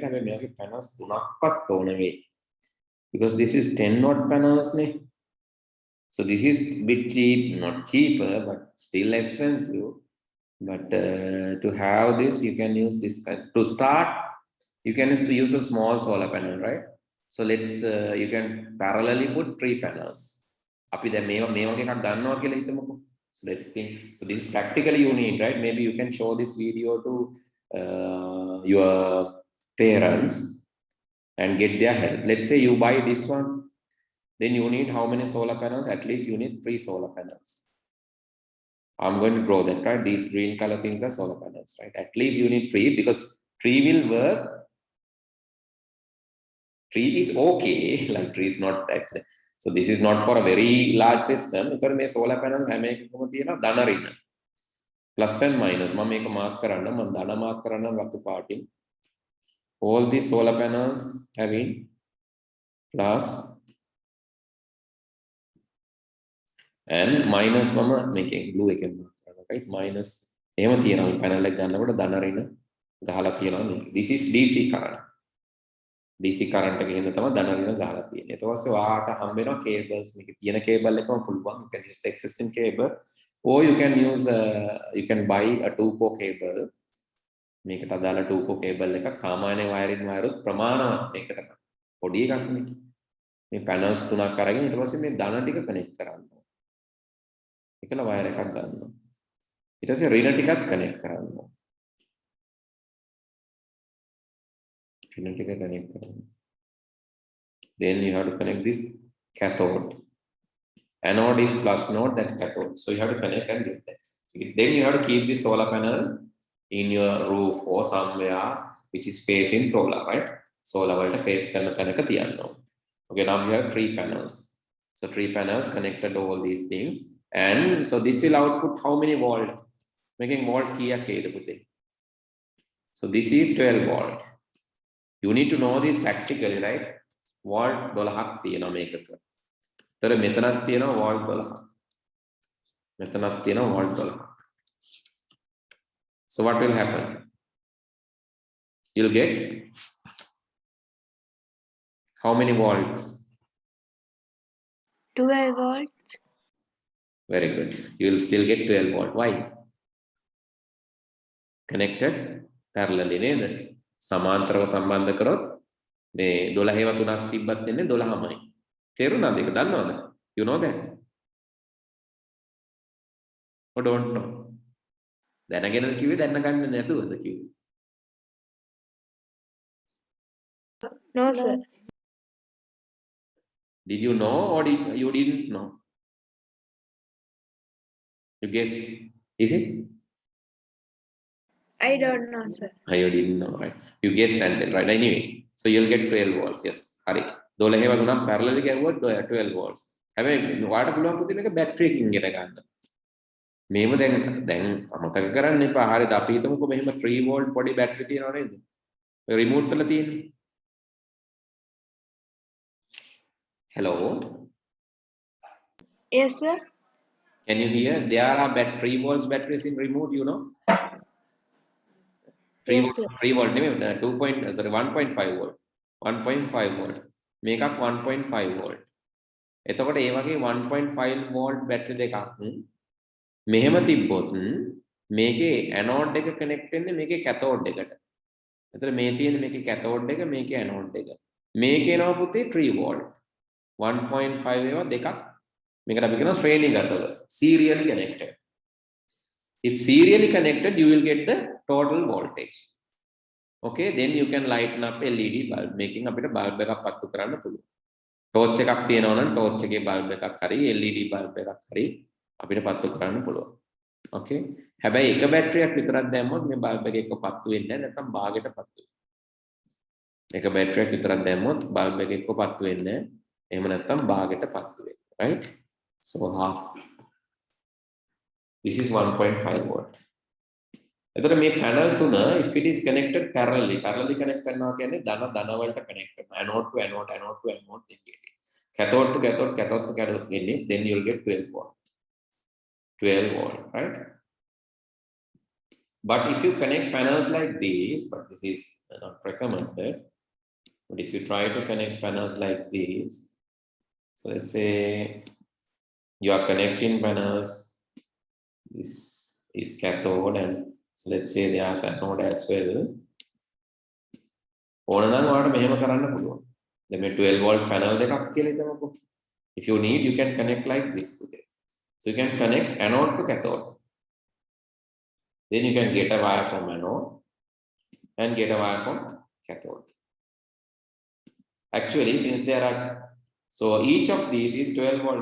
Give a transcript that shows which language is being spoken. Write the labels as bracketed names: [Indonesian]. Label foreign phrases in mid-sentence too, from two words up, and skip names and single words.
[Sinhala] හැබැයි මේකේ පැනල්ස් තුනක්වත් ඕන වෙයි. [English] Because this is 10 watt panels නේ. So this is bit cheap, not cheaper, but still expensive. But to have this, you can use this kind. To start, you can use a small solar panel, right? So let's you can parallelly put 3 panels. [Sinhala] අපි දැන් මේ වගේ එකක් ගන්නවා කියලා හිතමුකෝ. [English] So let's think. So this is practically you need, right? Maybe you can show this video to your parents and get their help. Let's say you buy this one, then you need how many solar panels? At least you need 3 solar panels. I'm going to draw that, right? These green color things are solar panels, right? At least you need 3 because 3 will work. 3 is okay, like 3 is not actually. So this is not for a very large system. [Sinhala] Because මේ [English] solar panel [Sinhala] හැම එකකම තියෙනවා ධන ඍණ. [English] Plus and minus. [Sinhala] මම මේක මාක් කරන්න. මම ධන මාක් කරන්න රතු පාටින්. [English] All these solar panels having plus and minus [Sinhala] මම මේකෙන් blue එකෙන් මාක් කරනවා, [English] right? [Sinhala] Minus එහෙම තියෙනවා panel එක ගන්නකොට ධන ඍණ ගහලා තියෙනවා මේක. [English] This is DC current. DC current [Sinhala] එක හින්දා තමයි ධන ඍණ ගහලා තියෙන්නේ. ඊට පස්සේ ඔයාට හම්බ වෙනවා cables. මේකේ තියෙන cable එකම පුළුවන්. [English] You can use the existing cable or you can use you can buy a 2-pole cable. [Sinhala] මේකට අදාළ [English] 2-pole cable [Sinhala] එකක් සාමාන්‍ය [English] wiring wire [Sinhala] උත් ප්‍රමාණවත් මේකට පොඩි එකක් නේ. මේ panels 3ක් අරගෙන ඊට පස්සේ මේ ධන ටික connect කරන්න. එකල wire එකක් ගන්නවා. ඊට පස්සේ ඍණ ටිකත් connect කරනවා. [English] Then you have to connect this cathode. Anode is plus node, that cathode. So you have to connect and get that. Then you have to keep this solar panel in your roof or somewhere which is facing solar, right? [Sinhala] Solar වලට face කරන තැනක තියන්න. [English] Okay, now we have 3 panels. So 3 panels connected to all these things. And so this will output how many volt? Making volt [Sinhala] කීයක් එයිද පුතේ? [English] So this is 12 volt. You need to know this practically, right? [Sinhala] Volt 12ක් තියෙනවා මේකක. ඒතර මෙතනක් තියෙනවා volt 12ක්. මෙතනක් තියෙනවා volt 12ක්. [English] So what will happen? You'll get how many volts? 12 volts. Very good. You will still get 12 volt. Why? Connected parallelly නේද? [Sinhala] සමාන්තරව සම්බන්ධ කරොත් මේ 12ව 3ක් තිබ්බත් වෙන්නේ 12මයි. තේරුණාද ඒක? දන්නවද? [English] You know that? Or don't know? [Sinhala] දැනගෙනද කිව්වේ දැනගන්න නැතුවද කිව්වේ? [English] No, sir. Did you know or you didn't know? You guessed. Is it? I don't know, sir. You didn't know, right? You guessed and then, right? Anyway, so you'll get 12 volts. Yes. [Sinhala] හරි. 12ව 3ක් parallel ගැවුවොත් 12 volts. හැබැයි ඔයාලට පුළුවන් පුතේ මේක බැටරි එකකින් ගෙන ගන්න. මේව දැන් අමතක කරන්න එපා. හරිද? අපි හිතමුකෝ මෙහෙම 3 volt පොඩි බැටරි තියනවා නේද? ඔය රිමෝට් වල තියෙන්නේ. [English] Hello. Yes, sir. Can you hear? There are 3 volts batteries in remote, you know. 3 Yes, volt, sir. 3 volt, 1.5 volt. 1.5 volt. Make up 1.5 volt. [Sinhala] එතකොට ඒ වගේ 1.5 [English] volt battery [Sinhala] දෙකක් මෙහෙම තිබ්බොත් මේකේ anode එක connect වෙන්නේ මේකේ cathode එකට. එතකොට මේ තියෙන මේකේ cathode එක මේකේ anode එක. මේකේ එනවා පුතේ 3 volt. 1.5 ඒවා දෙකක් මේකට අපි කියනවා ශ්‍රේණිගතව [English] serially connected. If serially connected, you will get the total voltage. Okay, then you can lighten up LED bulb, making [Sinhala] අපිට bulb එකක් පත්තු කරන්න පුළුවන්. torch එකක් තියෙනවා නම් torch එකේ bulb එකක් හරි [English] LED bulb [Sinhala] එකක් හරි අපිට පත්තු කරන්න පුළුවන්. Okay, හැබැයි එක බැටරියක් විතරක් දැම්මොත් මේ bulb එක එක්ක පත්තු වෙන්නේ නැහැ, නැත්නම් භාගයට පත්තු වෙනවා. එක බැටරියක් විතරක් දැම්මොත් bulb එක එක්ක පත්තු වෙන්නේ නැහැ. එහෙම නැත්නම් භාගයට පත්තු වෙනවා. [English] Right? So half. This is 1.5 volt. [Sinhala] එතකොට මේ panel තුන [English] if it is connected parallelly connect [Sinhala] කරනවා කියන්නේ ධන වලට connect කරනවා. [English] anode to anode, anode to anode, then get it. cathode to cathode, cathode to cathode, then you will get 12 volt. 12 volt, right? But if you connect panels like this, but this is not recommended, but if you try to connect panels like this, so let's say you are connecting panels, this is cathode, and so let's say there is anode as well. [Sinhala] ඕන නම් ඔයාලට මෙහෙම කරන්න පුළුවන්. දැන් මේ 12 volt panel දෙකක් කියලා හිතමුකෝ. [English] If you need, you can connect like this with it. So you can connect anode to cathode. Then you can get a wire from anode and get a wire from cathode. Actually, since there are, so each of these is 12 volt.